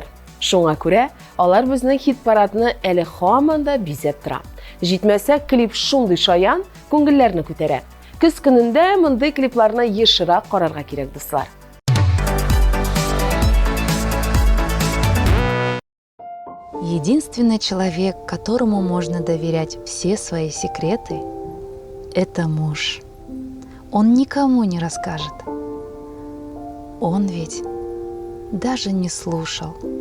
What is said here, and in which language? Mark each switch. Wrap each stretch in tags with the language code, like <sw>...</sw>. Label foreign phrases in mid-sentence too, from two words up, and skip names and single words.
<tt>Шуңа күрә алар безнең хит-парадны әле һаман да бизәп тора. Җитмәсә, клип шундый шаян, күңелләрне күтәрә. Көз көнендә мондый клипларны ешрак карарга кирәк, дуслар.</tt> <ru>Единственный человек, которому можно доверять все свои секреты, это муж. Он никому не расскажет. Он ведь даже не слушал.</ru>